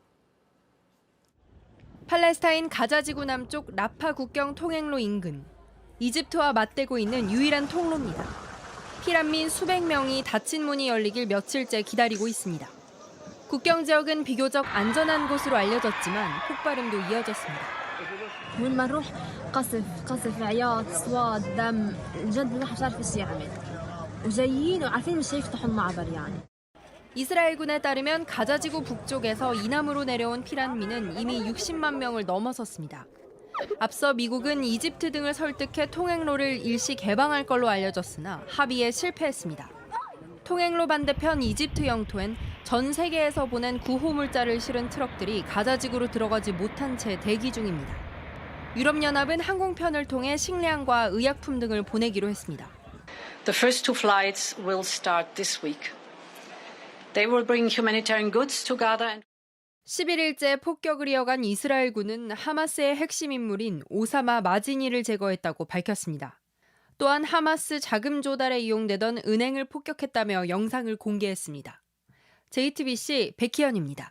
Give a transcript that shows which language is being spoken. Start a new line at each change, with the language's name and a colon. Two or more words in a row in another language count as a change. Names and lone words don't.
Korean: 팔레스타인 가자 지구 남쪽 라파 국경 통행로 인근. 이집트와 맞대고 있는 유일한 통로입니다. 피난민 수백 명이 닫힌 문이 열리길 며칠째 기다리고 있습니다. 국경 지역은 비교적 안전한 곳으로 알려졌지만 폭발음도 이어졌습니다.
Arabic: وين ما نروح قصف عياط اصوات دم الجد الواحد مش عارف ايش يعمل وجايين وعارفين مش هيفتحوا المعبر يعني.
Korean: 이스라엘군에 따르면 가자지구 북쪽에서 이남으로 내려온 피난민은 이미 60만 명을 넘어섰습니다. 앞서 미국은 이집트 등을 설득해 통행로를 일시 개방할 걸로 알려졌으나 합의에 실패했습니다. 통행로 반대편 이집트 영토엔 전 세계에서 보낸 구호물자를 실은 트럭들이 가자지구로 들어가지 못한 채 대기 중입니다. 유럽연합은 항공편을 통해 식량과 의약품 등을 보내기로 했습니다.
English: The first two flights will start this week. They will bring humanitarian goods to Gaza.
Korean: 11일째 폭격을 이어간 이스라엘군은 하마스의 핵심 인물인 오사마 마지니를 제거했다고 밝혔습니다. 또한 하마스 자금 조달에 이용되던 은행을 폭격했다며 영상을 공개했습니다. JTBC 백희연입니다.